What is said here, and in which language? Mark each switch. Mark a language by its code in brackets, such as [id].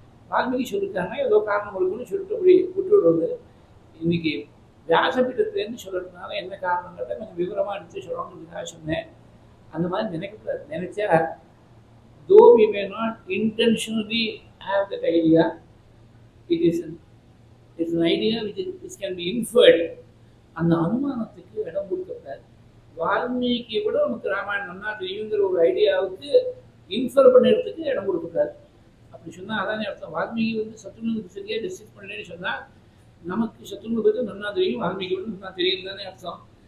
[ta] வால்மீகி சொல்லியிருக்காங்க, ஏதோ காரணம் இருக்குன்னு சொல்லிட்டு அப்படி விட்டுவிடுறது. இன்னைக்கு வியாசபீடத்துலேருந்து சொல்கிறதுனால என்ன காரணங்கிறத கொஞ்சம் விவரமாக எடுத்து சொல்லணுன்றதுக்காக சொன்னேன். அந்த மாதிரி நினைக்கக்கூடாது. நினைச்சா [en] though we may not intentionally have that idea, it's an idea which can be inferred. [ta] அந்த அனுமானத்துக்கு இடம் கொடுக்கப்படாது. வால்மீகியை விட நமக்கு ராமாயணம் நன்னா தெரியுங்கிற ஒரு ஐடியாவுக்கு இன்ஃபர் பண்ணுறதுக்கு இடம் கொடுக்கப்படாது. அப்படி சொன்னால் அதானே அர்த்தம். வால்மீகி வந்து சத்துருனுக்கு சரியாக டிஸ்கஸ் பண்ணலன்னு சொன்னால் நமக்கு சத்துருனை பற்றி நன்னா தெரியும், வால்மீகி விட நன்னா தெரியும் தானே அர்த்தம்.